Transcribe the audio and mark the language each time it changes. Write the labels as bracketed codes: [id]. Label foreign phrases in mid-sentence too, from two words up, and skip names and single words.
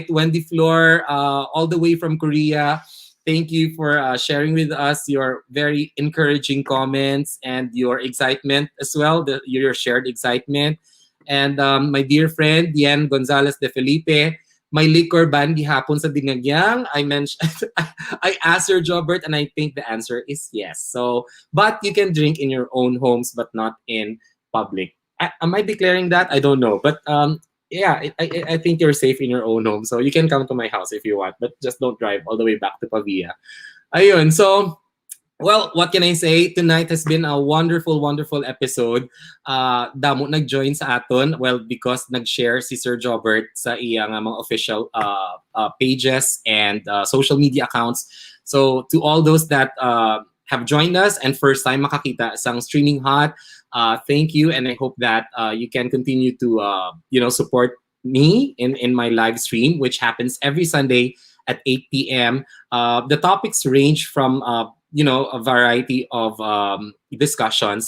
[en] Wendy Floor, all the way from Korea, thank you for sharing with us your very encouraging comments and your excitement as well, your shared excitement. And my dear friend, Diane Gonzalez de Felipe, my liquor ban [hil] gihapon sa [en] Dinagyang. I mentioned, I asked your Jobert, and I think the answer is yes. So, but you can drink in your own homes, but not in public. Am I declaring that? I don't know. But yeah, I think you're safe in your own home. So you can come to my house if you want, but just don't drive all the way back to Pavia. Ayun. So, well, what can I say? Tonight has been a wonderful, wonderful episode. [hil] Damo nag-join sa aton. [en] Well, because [hil] nag-share si [en] Sir Jobert [hil] sa iyang mga [en] official pages and social media accounts. So to all those that have joined us and first time [hil] makakita sang [en] Streaming Hot, thank you, and I hope that you can continue to support me in my live stream, which happens every Sunday at 8 p.m. The topics range from a variety of discussions.